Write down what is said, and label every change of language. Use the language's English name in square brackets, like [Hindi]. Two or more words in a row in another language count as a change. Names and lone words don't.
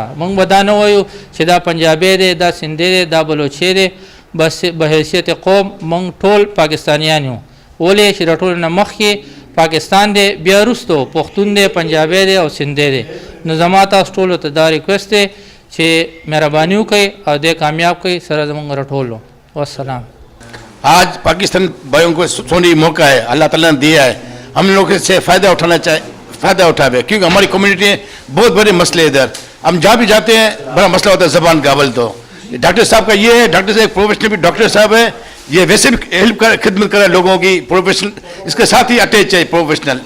[Pashto] مونږ به دا نه وایو چې دا پنجابی دی، دا سندھی دی، دا بلوچی دی، بس به حیثیت قوم مونږ ټول پاکستانیان یو، ولې چې د ټولو نه مخکې پاکستان دی، بیا وروستو پښتون دی، پنجابی دی او سندھی دی۔ نو زما تاسو ټولو ته دا ریکویسٹ دی چې مهرباني وکړئ او دې کامیاب کړئ سره زموږ رټولو۔ والسلام۔ [Urdu] آج پاکستان بھائیوں کو سونی موقع ہے، اللہ تعالیٰ نے دیا ہے، ہم لوگ اس سے فائدہ اٹھانا چاہیے، فائدہ اٹھاوے، کیونکہ ہماری کمیونٹی میں بہت بڑے مسئلے ادھر، ہم جہاں بھی جاتے ہیں بڑا مسئلہ ہوتا ہے زبان کا۔ اول تو ڈاکٹر صاحب کا یہ ہے، ڈاکٹر صاحب ایک پروفیشنل بھی ڈاکٹر صاحب ہے، یہ ویسے بھی ہیلپ کر، خدمت کرے لوگوں کی، پروفیشنل اس کے ساتھ ہی اٹیچ ہے پروفیشنل۔